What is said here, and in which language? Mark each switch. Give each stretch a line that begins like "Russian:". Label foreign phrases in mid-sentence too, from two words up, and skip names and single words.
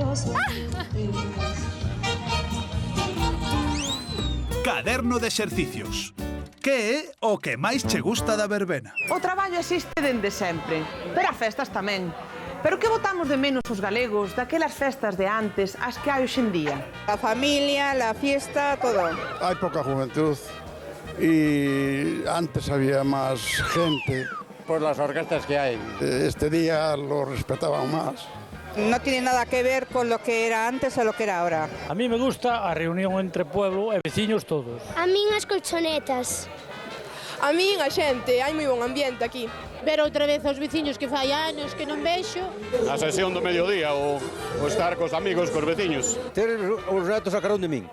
Galician: Caderno de exercicios. Que é o que máis che gusta da verbena? O traballo existe dende sempre, pero as festas tamén. Pero que botamos de menos os galegos daquelas festas de antes as que hai hoxe en día?
Spanish: La familia, la fiesta, todo. Hay poca juventud y antes había más gente. Por las orquestas que hay. Este día lo respetaban más. No tiene nada que ver con lo que era antes o lo que era ahora. A mí me gusta
Galician: a reunión entre pueblo e veciños todos. A min as colchonetas. A min a xente, hai moi bon ambiente aquí. Ver outra vez aos veciños que fai anos que non vexo. A sesión do mediodía, o estar cos amigos, cos veciños. Ter os retos sacaron de min.